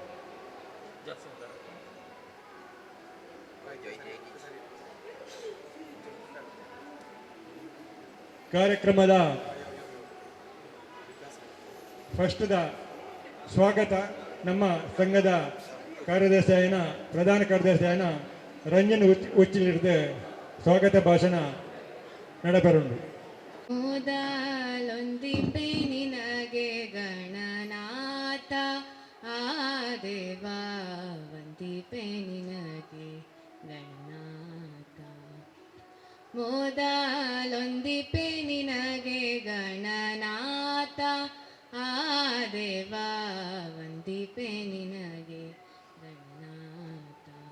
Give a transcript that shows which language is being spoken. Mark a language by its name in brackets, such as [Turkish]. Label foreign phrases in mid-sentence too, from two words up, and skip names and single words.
[Tulu] ಕಾರ್ಯಕ್ರಮದ ಫಸ್ಟ್ದ ಸ್ವಾಗತ ನಮ್ಮ ಸಂಘದ ಕಾರ್ಯದರ್ಶಿಯಾಯನ ಪ್ರಧಾನ ಕಾರ್ಯದರ್ಶಿಯಾಯನ ರಂಜನ್ ಉಚ್ಚಿಲಿಡ್ದು ಸ್ವಾಗತ ಭಾಷಣ ನಡಪೆರುಂಡು. [Kannada] ಮೊದಲೊಂದಿಪೆ ನಿನಗೆ ಗಣನಾಥ ಆ ದೇವ ವಂದಿಪೆ ನಿನಗೆ ಗಣನಾಥ. ಮೊದಲೊಂದಿಪೆ ನಿನಗೆ ಗಣನಾಥ ಆ ದೇವ ವಂದಿಪೆ ನಿನಗೆ ಗಣನಾಥ.